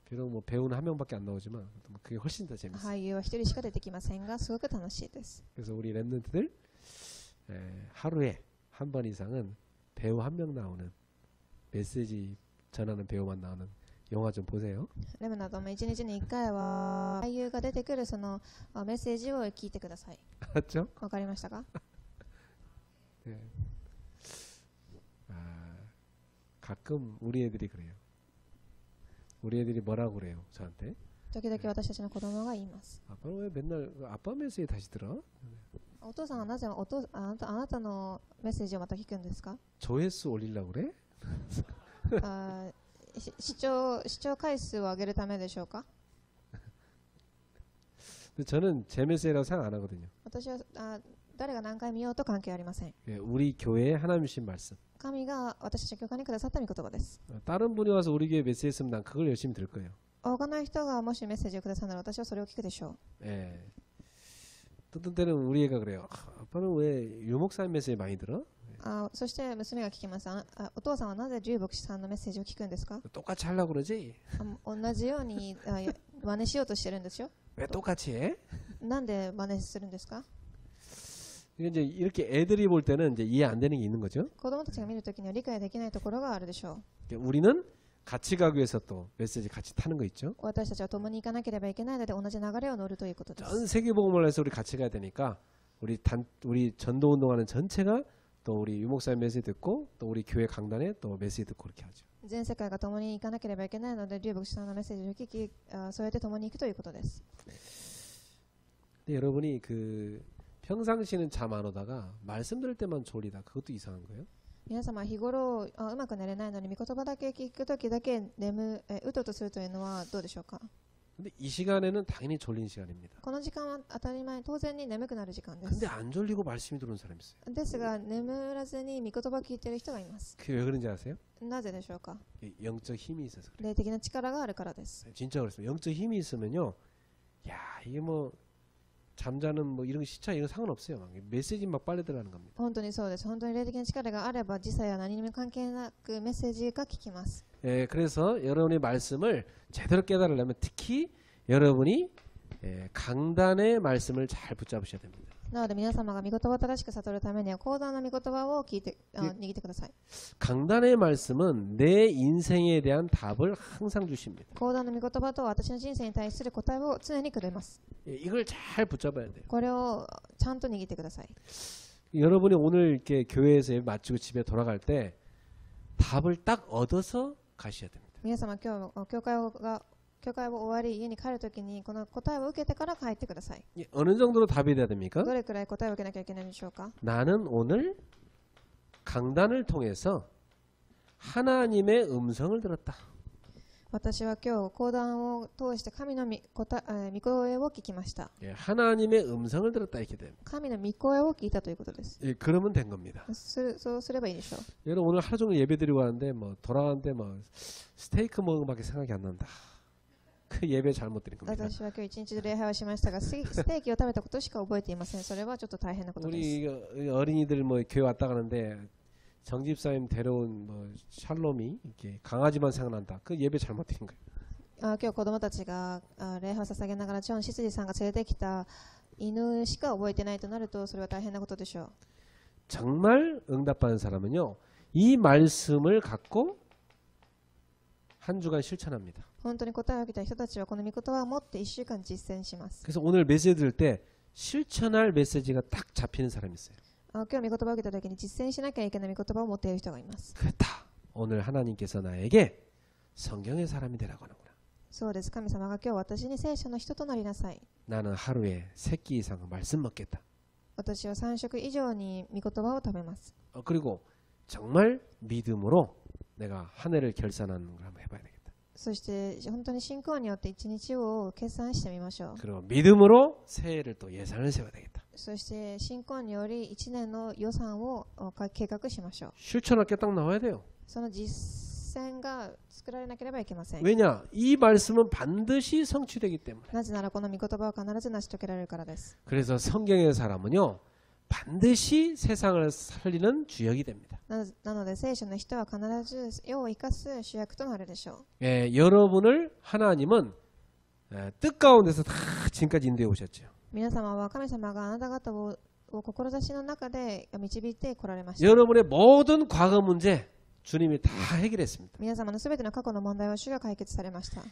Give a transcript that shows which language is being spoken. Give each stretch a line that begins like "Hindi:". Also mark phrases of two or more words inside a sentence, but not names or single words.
Korean: 비록 뭐 배우는 한 명밖에 안 나오지만 그게 훨씬 더 재밌어요.
Japanese: 俳優は一人しか出てきませんが、すごく楽しいです。
Korean: 그래서 우리 랩런트들 하루에 한 번 이상은 배우 한 명 나오는 메시지 전하는 배우만 나오는 영화 좀 보세요.
Japanese: レムなども1日に1回は俳優が出てくるそのメッセージを聞いてください。
Korean: 알았죠?
Japanese: わかりましたか？
Korean: 네. 가끔 우리 애들이 그래요. 우리 애들이 뭐라고 그래요 저한테?
Japanese: 時々私たちの子供が言います。
Korean: 아빠는 왜 맨날 아빠 메시지 다시 들어?
Japanese: お父さんはなぜあなたのメッセージをまた聞くんですか？
Korean: 조회수 올리려고 그래?
Japanese: あ視聴回数を上げるためでしょうか？
Korean: 근데 저는 제 메시지라고 생각 안 하거든요.
Japanese: 私は誰が何回見ようと関係ありません。
Korean: 예, 우리 교회에 하나님 주신 말씀.
Japanese: 神が私たちの教会にくださった御言葉です。
Korean: 다른 분이 와서 우리 교회 메시지 했으면 난 그걸 열심히 들을 거예요.
Japanese: 他の人がもしメッセージをくださるなら私はそれを聞くでしょう。
Korean: 예. 어떤 때는 우리 애가 그래요. 아빠는 왜 유목사님 메시지 많이 들어?
Japanese: そして娘が聞きます。お父さんはなぜ龍牧師さんのメッセージを聞くんですか？
Korean: 똑같이 하려고 그러지?
Japanese: 同じように真似しようとしてるんですよ。
Korean: 왜 똑같이 해?
Japanese: なんで真似するんですか？
Korean: 이제 이렇게 애들이 볼 때는 이제 이해 안 되는 게 있는 거죠.
Japanese: 子供たちが見るときには理解できないところがあるでしょう。
Korean: 우리는 같이 가기 위해서 또 메시지 같이 타는 거 있죠.
Japanese: 私たちは共に行かなければいけないので同じ流れを乗るということです。
Korean: 전 세계 복음을 해서 우리 같이 가야 되니까 우리 전도 운동하는 전체가 또 우리 유목사님 메시지 듣고 또 우리 교회 강단에 또 메시지 듣고 그렇게 하죠.
Japanese: 全世界が共に行かなければいけないので龍牧師さんのメッセージを聞き、そうやって共に行くということです。
Korean: 근데 여러분이 평상시는 잠 안 오다가 말씀 들을 때만 졸리다. 그것도 이상한 거예요.
Japanese: 皆様日頃うまく寝れないのに御言葉だけ聞くときだけうとうとするというのはどうでしょうか？
Korean: 근데 이 시간에는 당연히 졸린 시간입니다.
Japanese: この時間は当たり前当然に眠くなる時間です。
Korean: 근데 안 졸리고 말씀이 들어오는 사람이 있어요.
Japanese: ですが眠らずに御言葉を聞いている人がいます。
Korean: 그게 왜 그런지 아세요?
Japanese: なぜでしょうか？
Korean: 영적 힘이 있어서 그래요.
Japanese: 霊的な力があるからです。
Korean: 진짜 그렇습니다. 영적 힘이 있으면요. 야, 이게 뭐 잠자는 뭐 이런 시차 이런 상관없어요. 막 메시지 막 빨리 들어가는 겁니다.
Japanese: 本当にそうです。本当に霊的な力があれば時差や何にも関係なくメッセージが聞きます。
Korean: 예, 그래서 여러분의 말씀을 제대로 깨달으려면 특히 여러분이 강단의 말씀을 잘 붙잡으셔야 됩니다.
Japanese: なので皆様が御言葉を正しく悟るためには講談の御言葉を聞いて握ってください。
Korean: 강단의 말씀은 내 인생에 대한 답을 항상 주십니다.
Japanese: 講談の御言葉とは私の人生に対する答えを常にくれます。
Korean: 예, 이걸 잘 붙잡아야 돼요.
Japanese: これをちゃんと握ってください。
Korean: 여러분이 오늘 이렇게 교회에서 예배 마치고 집에 돌아갈 때 답을 딱 얻어서 가셔야 됩니다.
Japanese: 皆様今日教会を終わり家に帰るときにこの答えを受けてから帰ってください。
Korean: 예, 어느 정도로 답이 돼야 됩니까?
Japanese: どれくらい答えを受けなきゃいけないでしょうか？
Korean: 나는 오늘 강단을 통해서 하나님의 음성을 들었다.
Japanese: 私は今日講談を通して神の御声を聞きました。
Korean: 예, 하나님의 음성을 들었다 이렇게 됩니다.
Japanese: 神の御声を聞いたということです。
Korean: 예, 그러면 된 겁니다.
Japanese: そうすればいいでしょう。
Korean: 여러분 오늘 하루 종일 예배 드리고 왔는데 뭐 돌아가는데 뭐 스테이크 먹은 것밖에 생각이 안 난다. 그 예배 잘못 드린 겁니다.
Japanese: 私は今日一日礼拝をしましたがステーキを食べたことしか覚えていません。それはちょっと大変なことです。
Korean: 우리 어린이들 뭐 교회 왔다 가는데 정 집사님 데려온 뭐 샬롬이 이렇게 강아지만 생각난다. 그 예배 잘못 드린 거예요.
Japanese: 今日子供たちが礼拝を捧げながらジョン・シスジさんが連れてきた犬しか覚えてないとなるとそれは大変なことでしょう。
Korean: 정말 응답받은 사람은요. 이 말씀을 갖고 한 주간 실천합니다.
Japanese: 本当に答えを受けた人たちはこの御言葉を持って1週間実践します。
Korean: 그래서 오늘 메시지 들을 때 실천할 메시지가 딱 잡히는 사람이 있어요.
Japanese: 今日御言葉を受けた時に実践しなきゃいけない御言葉を持っている人がいます。
Korean: 그렇다. 오늘 하나님께서 나에게 성경의 사람이 되라고 하는구나.
Japanese: そうです。神様が今日私に聖書の人となりなさい。
Korean: 나는 하루에 3끼 이상 말씀 먹겠다.
Japanese: 私は3食以上に御言葉を食べます。
Korean: 그리고 정말 믿음으로 내가 한 해를 결산하는 걸 한번 해봐야 되겠다.
Japanese: そして本当に信仰によって一日を決算してみましょう。
Korean: 그리고 믿음으로 새해를 또 예산을 세워야 되겠다.
Japanese: そして信仰により1年の予算を計画しましょう。
Korean: 실천할 게 딱 나와야 돼요.
Japanese: その実践が作られなければいけません。
Korean: 왜냐? 이 말씀은 반드시 성취되기 때문에.
Japanese: なぜならこの御言葉は必ず成し遂げられるからです。
Korean: 그래서 성경의 사람은요. 반드시 세상을 살리는 주역이 됩니다.
Japanese: なので聖書の人は必ず世を生かす主役となるでしょう。
Korean: 예, 여러분을 하나님은 뜻 가운데서 다 지금까지 인도해 오셨죠.
Japanese: 皆様は神様があなた方をを志の中で導いてこられました。
Korean: 여러분의 모든 과거 문제 주님이 다 해결했습니다.
Japanese: 皆様のすべての過去の問題を主が解決されました。